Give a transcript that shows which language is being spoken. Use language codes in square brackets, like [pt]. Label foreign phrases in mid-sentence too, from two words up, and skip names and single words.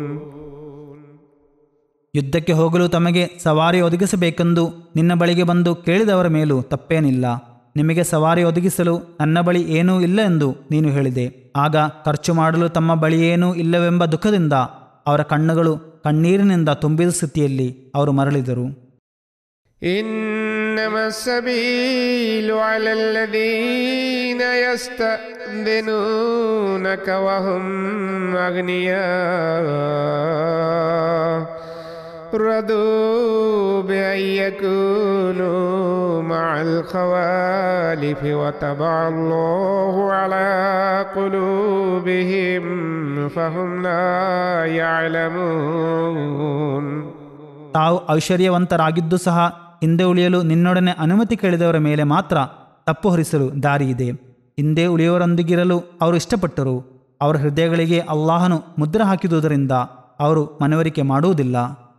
[kn] ಯುದ್ಧಕ್ಕೆ ಹೋಗಲು ತಮಗೆ ಸವಾರಿ ಒದಗಿಸಬೇಕೆಂದು ನಿನ್ನ ಬಳಿಗೆ ಬಂದು ಕೇಳಿದವರ ಮೇಲೂ ತಪ್ಪೇನಿಲ್ಲ. ನಿಮಗೆ ಸವಾರಿ ಒದಗಿಸಲು ನನ್ನ ಬಳಿ ಏನೂ ಇಲ್ಲ ಎಂದು ನೀನು ಹೇಳಿದೆ. ಆಗ ಖರ್ಚು ಮಾಡಲು ತಮ್ಮ ಬಳಿಯೇನೂ ಇಲ್ಲವೆಂಬ ದುಃಖದಿಂದ ಅವರ ಕಣ್ಣುಗಳು ಕಣ್ಣೀರಿನಿಂದ ತುಂಬಿದ ಸ್ಥಿತಿಯಲ್ಲಿ ಅವರು ಮರಳಿದರು. [ar] إنما السبيل على الذين يستأذنونك وهم أغنياء رضوا بأن يكونوا مع الخوالف وطبع الله على قلوبهم فهم لا يعلمون. [kn] ತಾವು ಐಶ್ವರ್ಯವಂತರಾಗಿದ್ದು ಸಹ ಹಿಂದೆ ಉಳಿಯಲು ನಿನ್ನೊಡನೆ ಅನುಮತಿ ಕೇಳಿದವರ ಮೇಲೆ ಮಾತ್ರ ತಪ್ಪು ಹೊರಿಸಲು ದಾರಿಯಿದೆ. ಹಿಂದೆ ಉಳಿಯುವರೊಂದಿಗಿರಲು ಅವರು ಇಷ್ಟಪಟ್ಟರು. ಅವರ ಹೃದಯಗಳಿಗೆ ಅಲ್ಲಾಹನು ಮುದ್ರೆ ಹಾಕಿದುದರಿಂದ ಅವರು ಮನವರಿಕೆ ಮಾಡುವುದಿಲ್ಲ.